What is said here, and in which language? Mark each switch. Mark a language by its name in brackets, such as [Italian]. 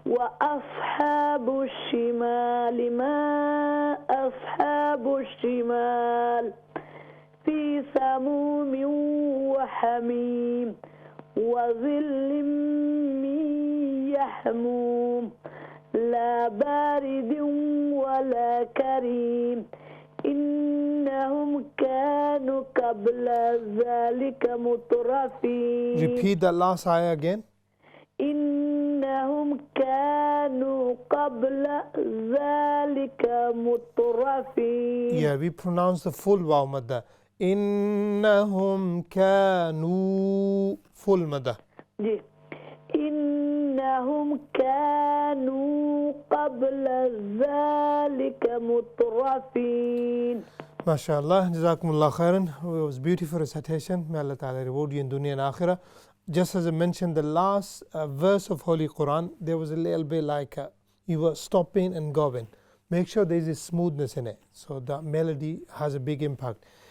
[Arabic] وأصحاب الشمال ما أصحاب الشمال في سموم وحميم وظل من يحموم لا بارد ولا كريم إنهم كانوا قبل ذلك مترفين. [English] Repeat the last ayah again. [Arabic] إنهم كانوا قبل ذلك مترفين. [English] Yeah, we pronounce the full waw madda. [Arabic] إنهم كانوا [English] full madda. [Urdu] جی. [Arabic] إنهم كانوا قبل ذلك مترفين. MashaAllah, Jazakumullah khairan. [English] It was beautiful recitation. May Allah Ta'ala reward you in dunya and akhirah. Just as I mentioned, the last verse of Holy Quran, there was a little bit like you were stopping and going. Make sure there is a smoothness in it. So the melody has a big impact.